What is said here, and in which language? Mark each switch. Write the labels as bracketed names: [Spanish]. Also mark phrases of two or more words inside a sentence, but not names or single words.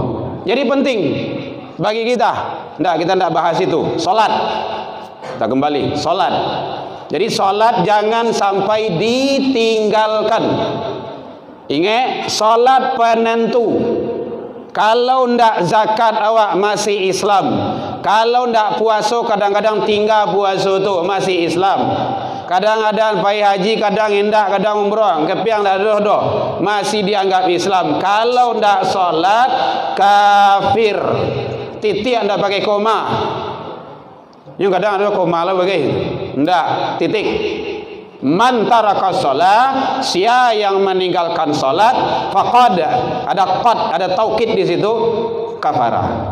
[Indonesian] Jadi penting bagi kita. Kita tidak bahas itu. Salat. Kita kembali, salat. Jadi salat jangan sampai ditinggalkan. Ingat, salat penentu. [Minangkabau] Kalau ndak zakat awak masih Islam. Kalau ndak puasa kadang-kadang tinggal puasa tu masih Islam. Kadang-kadang pergi haji, kadang indak, kadang umrah. Kepiang ndak ada masih dianggap Islam. Kalau ndak salat kafir. [Indonesian] Titik anda pakai koma. Yang kadang ada koma lah bagaimana? Enggak, titik. [Arabic] من ترك الصلاة, [Indonesian] sia yang meninggalkan salat, faqad, ada qad, ada taukid di situ, kafara.